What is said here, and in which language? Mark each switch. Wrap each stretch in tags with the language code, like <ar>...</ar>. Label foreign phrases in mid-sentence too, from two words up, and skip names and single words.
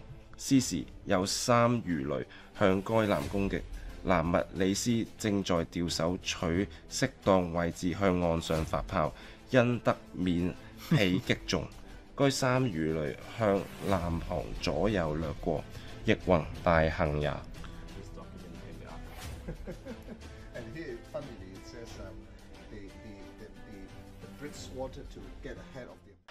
<lzh>斯時有3魚雷向該艦攻擊，南密里斯正在掉手取適當位置向岸上發炮，因得免被擊中。該3魚雷向艦旁左右掠過，亦宏大幸也。</lzh> <en>And here, funnily, it says the Brits wanted to get ahead of</en>